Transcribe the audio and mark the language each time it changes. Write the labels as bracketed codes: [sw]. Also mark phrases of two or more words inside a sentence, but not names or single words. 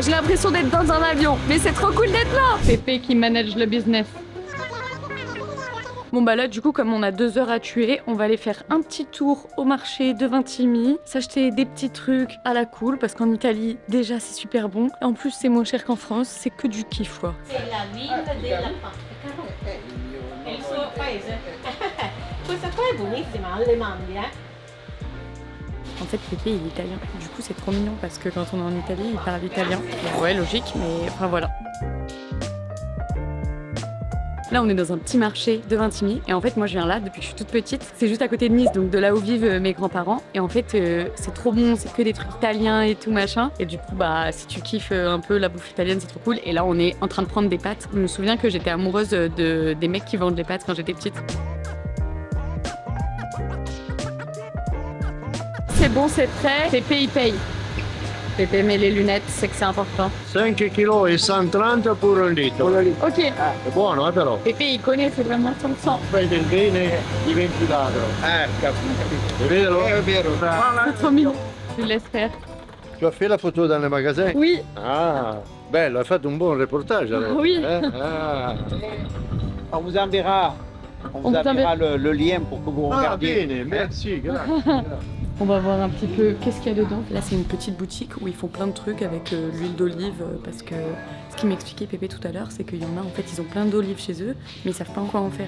[fr] J'ai l'impression d'être dans un avion, mais c'est trop cool d'être là. Pépé qui manage le business. Bon bah là du coup comme on a 2 heures à tuer, on va aller faire un petit tour au marché de Vintimille, s'acheter des petits trucs à la cool parce qu'en Italie déjà c'est super bon. Et en plus c'est moins cher qu'en France, c'est que du kiff quoi. C'est la [it] vita della pasta. Il suo paese. Questa qua è buonissima, alle mandie, [fr] En fait Pépé il est italien, du coup c'est trop mignon parce que quand on est en Italie il parle italien. Ouais logique mais enfin voilà. Là, on est dans un petit marché de Vintimille et en fait, moi, je viens là depuis que je suis toute petite. C'est juste à côté de Nice, donc de là où vivent mes grands-parents. Et en fait, c'est trop bon, c'est que des trucs italiens et tout machin. Et du coup, bah, si tu kiffes un peu la bouffe italienne, c'est trop cool. Et là, on est en train de prendre des pâtes. Je me souviens que j'étais amoureuse des mecs qui vendent les pâtes quand j'étais petite. C'est bon, c'est prêt. Pépé, il paye. Pépé met les lunettes, c'est que c'est important. 5 kg et 130 pour un litro. Ok. [it] È buono, però. [fr] Pépé, il connaît, c'est vraiment son sang. [it] Fai del bene, diventi ladro. Capito. È vero? È vero. [fr] C'est trop mignon. Je le laisse faire. Tu as fait la photo dans le magasin? Oui. [it] Ah, bello, hai fatto un buon reportage allora. [fr] Oui. Ah. On vous enverra, le lien pour que vous Ah, regardiez. [it] bene, merci, grazie. [fr] On va voir un petit peu qu'est-ce qu'il y a dedans. Là, c'est une petite boutique où ils font plein de trucs avec l'huile d'olive parce que ce qui m'expliquait Pépé tout à l'heure, c'est qu'il y en a, en fait, ils ont plein d'olives chez eux, mais ils savent pas quoi en faire.